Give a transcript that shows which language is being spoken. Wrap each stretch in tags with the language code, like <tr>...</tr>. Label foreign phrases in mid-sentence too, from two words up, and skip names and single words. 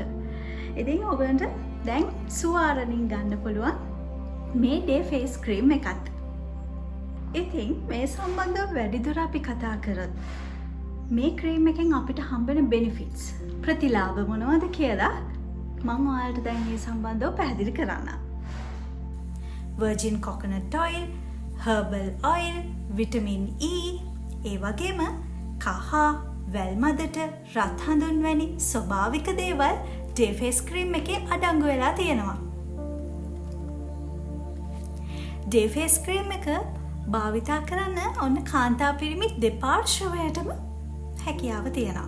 <si>ඉතින් ඔයගලන්ට දැන් සුවාරණින් ගන්න පුළුවන් මේ</si> <en>day face cream</en> <si>එකත්. ඉතින් මේ සම්බන්ධව වැඩිදුර අපි කතා කරොත් මේ ක්‍රීම් එකෙන් අපිට හම්බෙන බෙනිෆිට්ස් ප්‍රතිලාභ මොනවද කියලා මම ඔයාලට දැන් මේ සම්බන්ධව පැහැදිලි කරන්න.</si> <en>virgin coconut oil, herbal oil, vitamin E,</en> <si>ඒ වගේම කහ, වැල්මදට, රත් හඳුන් වැනි ස්වභාවික දේවල්</si> <en>day face cream</en> <si>එකේ අඩංගු වෙලා තියෙනවා.</si> <en>day face cream</en> <si>එක භාවිතා කරන්න ඔන්න කාන්තා පිරිමි දෙපාර්ශ්වයටම හැකියාව තියෙනවා.</si>